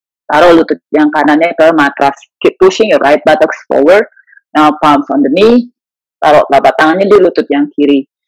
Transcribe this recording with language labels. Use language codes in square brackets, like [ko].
[id] Taruh lutut yang kanannya ke matras. [en] Keep pushing your right buttocks forward. Now palms on the knee. [id] Taruh telapak tangannya di lutut yang kiri.